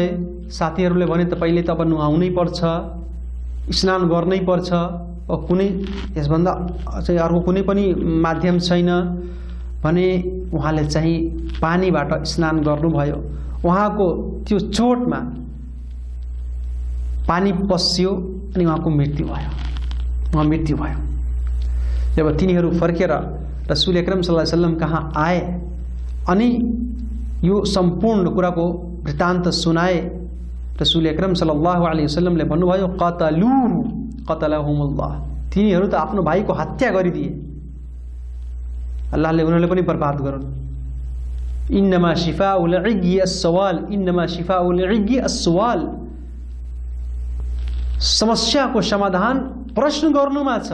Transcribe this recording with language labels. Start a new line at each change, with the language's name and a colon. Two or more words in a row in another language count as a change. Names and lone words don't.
Nepali: साथीहरूले भने तपाईँले त अब नुहाउनै पर्छ, स्नान गर्नै पर्छ, कुनै यसभन्दा चाहिँ अर्को कुनै पनि माध्यम छैन भने उहाँले चाहिँ पानीबाट स्नान गर्नुभयो। उहाँको त्यो चोटमा पानी पस्यो अनि उहाँको मृत्यु भयो, उहाँ मृत्यु भयो। जब तिनीहरू फर्केर रसूल अकरम
Arabic: صلى الله عليه وسلم
Nepali: कहाँ आए अनि यो सम्पूर्ण कुराको वृत्तान्त सुनाए, रसूल अकरम
Arabic: صلى الله عليه
Nepali: वसल्लमले भन्नुभयो
Arabic: قتلوه قتلهم الله,
Nepali: तिनीहरू त आफ्नो भाइको हत्या गरिदिए, अल्लाहले उनीहरूले पनि बर्बाद गरून्।
Arabic: إنما شفاء العي السؤال, إنما شفاء العي السؤال,
Nepali: समस्याको समाधान प्रश्न गर्नुमा छ।